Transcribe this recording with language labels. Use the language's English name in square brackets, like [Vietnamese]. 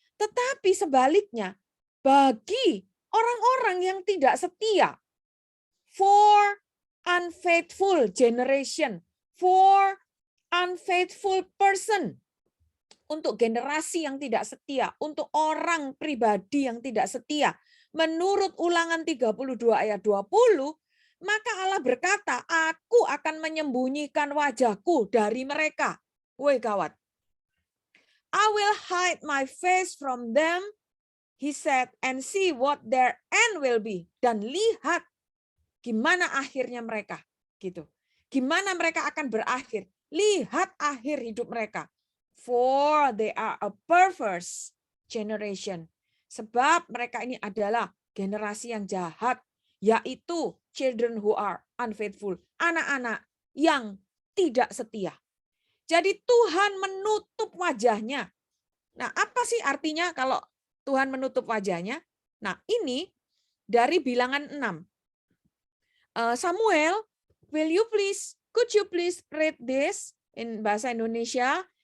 [Indonesian] Tetapi sebaliknya, bagi orang-orang yang tidak setia, [English] for unfaithful generation, for unfaithful person, [Indonesian] untuk generasi yang tidak setia, untuk orang pribadi yang tidak setia. Menurut Ulangan 32 ayat 20, maka Allah berkata, aku akan menyembunyikan wajahku dari mereka. Woi gawat. [English] I will hide my face from them, he said, and see what their end will be. [Indonesian] Dan lihat gimana akhirnya mereka. Gitu. Gimana mereka akan berakhir. Lihat akhir hidup mereka. [English] For they are a perverse generation. [Indonesian] Sebab mereka ini adalah generasi yang jahat, yaitu [English] children who are unfaithful. [Indonesian] Anak-anak yang tidak setia. Jadi Tuhan menutup wajahnya. Nah, apa sih artinya kalau Tuhan menutup wajahnya? Nah, ini dari Bilangan 6. [English] Samuel, could you please read this in bahasa Indonesia?